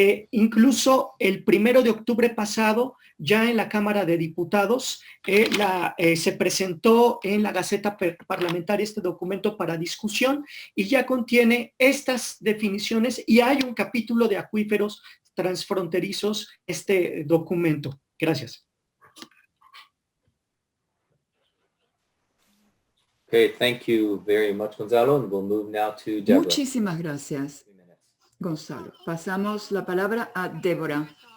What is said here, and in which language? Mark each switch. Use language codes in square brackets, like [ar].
[es] Incluso el 1 de octubre pasado, ya en la Cámara de Diputados, se presentó en la Gaceta Parlamentaria este documento para discusión y ya contiene estas definiciones y hay un capítulo de acuíferos transfronterizos este documento. Gracias. [en] Okay, thank you very much, Gonzalo. And we'll move now to Deborah. [es] Muchísimas gracias, Gonzalo. Pasamos la palabra a Débora.